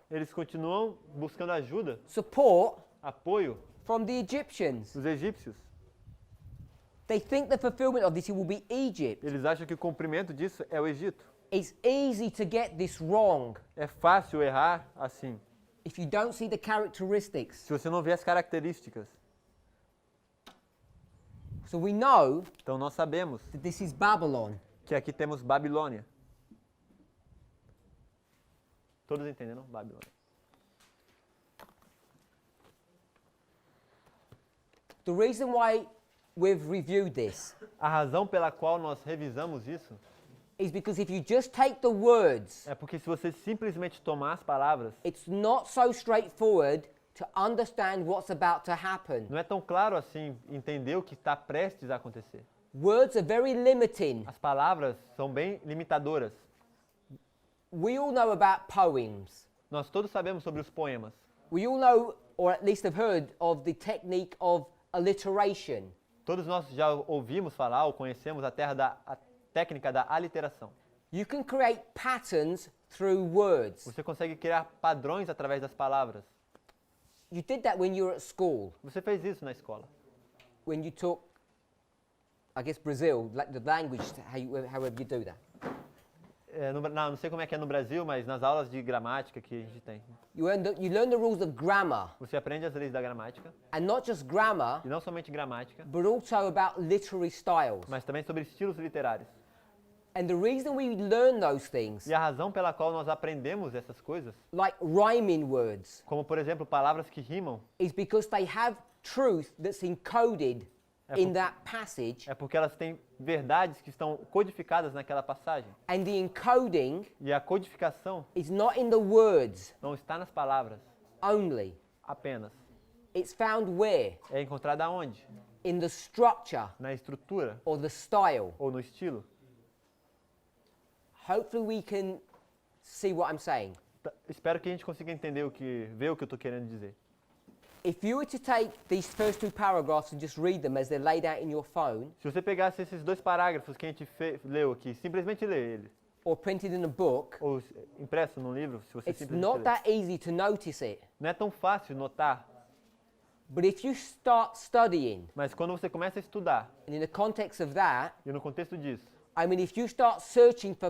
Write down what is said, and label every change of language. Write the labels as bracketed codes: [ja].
[pt] Eles continuam buscando ajuda, [en] support [pt] apoio [en] from the Egyptians. [pt] dos egípcios. [en] They think the fulfillment of this will be Egypt. [pt] Eles acham que o cumprimento disso é o Egito. [en] It's easy to get this wrong [pt] É fácil errar assim, [en] if you don't see the characteristics. [pt] se você não vê as características. [en] So we know [pt] Então, nós sabemos [en] that this is Babylon. [pt] que aqui temos Babilônia. Todos entenderam? Babilônia. [en] The reason why we've reviewed this [pt] A razão pela qual nós revisamos isso [en] is because if you just take the words, [pt] é porque se você simplesmente tomar as palavras, [en] it's not so straightforward to understand what's about to happen. [pt] não é tão claro assim entender o que está prestes a acontecer. [en] Words are very limiting. [pt] As palavras são bem limitadoras. [en] We all know about poems. [pt] Nós todos sabemos sobre os poemas. [en] We all know, or at least have heard, of the technique of alliteration. [pt] Todos nós já ouvimos falar ou conhecemos a técnica da aliteração. [en] You can create patterns through words. [pt] Você consegue criar padrões através das palavras. [en] You did that when you were at school, [pt] Você fez isso na escola. [en] when you took, I guess, Brazil, like the language, however you do that. [pt] Não sei como é que é no Brasil, mas nas aulas de gramática que a gente tem. [en] You learn the rules of grammar, [pt] Você aprende as leis da gramática, [en] and not just grammar, [pt] e não somente gramática, [en] but also about literary styles. [pt] mas também sobre estilos literários. [en] And the reason we learn those things, [pt] E a razão pela qual nós aprendemos essas coisas, [en] like rhyming words, [pt] como por exemplo palavras que rimam, [en] is because they have truth that's encoded in that passage, [pt] é porque elas têm verdades que estão codificadas naquela passagem. [en] and the encoding [pt] E a codificação [en] is not in the words [pt] não está nas palavras [en] only. [pt] apenas. [en] It's found where? [pt] É encontrada aonde? [en] In the structure [pt] Na estrutura [en] or the style. [pt] ou no estilo. [en] Hopefully we can see what I'm saying. [pt] Espero que a gente consiga entender ver o que eu estou querendo dizer. [en] If you were to take these first two paragraphs and just read them as they're laid out in your phone [pt] Se você pegasse esses dois parágrafos que a gente leu aqui, simplesmente lê eles, [en] or printed in a book, [pt] ou impresso num livro, se você [en] it's [pt] simplesmente [en] not [pt] ler. [en] that easy to notice it. [pt] Não é tão fácil notar, [en] But if you start studying, [pt] mas quando você começa a estudar, [en] and in the context of that, [pt] e no contexto disso, [en] I mean, if you start searching for